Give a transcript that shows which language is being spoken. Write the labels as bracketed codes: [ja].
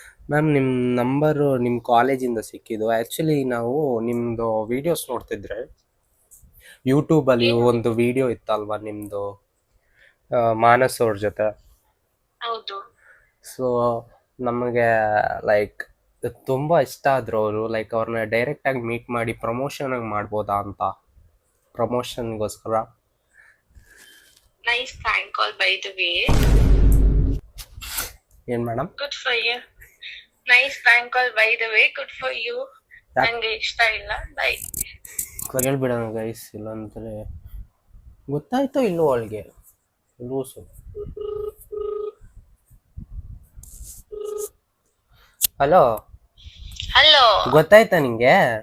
[kn] Ma'am ನಿಮ್ಮ number ನಿಮ್ಮ ಕಾಲೇಜಿಂದ ಸಿಕ್ಕಿದ್ದು. ಆ್ಯಕ್ಚುಲಿ ನಾವು ನಿಮ್ಮದು ವಿಡಿಯೋಸ್ ನೋಡ್ತಿದ್ರೆ ಯೂಟ್ಯೂಬಲ್ಲಿ ಒಂದು ವಿಡಿಯೋ ಇತ್ತಲ್ವಾ ನಿಮ್ಮದು, ಮಾನಸ್ ಅವ್ರ ಜೊತೆ. ಹೌದು. ಸೊ ನಮಗೆ ಲೈಕ್ ತುಂಬ ಇಷ್ಟ ಆದರು ಅವರು. ಲೈಕ್ ಅವ್ರನ್ನ ಡೈರೆಕ್ಟಾಗಿ ಮೀಟ್ ಮಾಡಿ ಪ್ರಮೋಷನಾಗಿ ಮಾಡ್ಬೋದಾ ಅಂತ, ಪ್ರಮೋಷನ್ಗೋಸ್ಕರ. [en] Nice prank call, by the way. [kn] ಏನು madam? [en] Good for you. Nice prank call, by the way. Good for you. [kn] ನಂಗೆ ಇಷ್ಟ ಇಲ್ಲ. [en] Bye. [kn] ಹೇಳ್ಬಿಡೋಣ ಗೈಸ್, ಇಲ್ಲಾಂದರೆ ಗೊತ್ತಾಯ್ತೋ ಇಲ್ಲೋ ಅವಳಿಗೆ ಲೂಸು. Hello, hello. ಗೊತ್ತಾಯ್ತಾ ನಿಂಗೆ?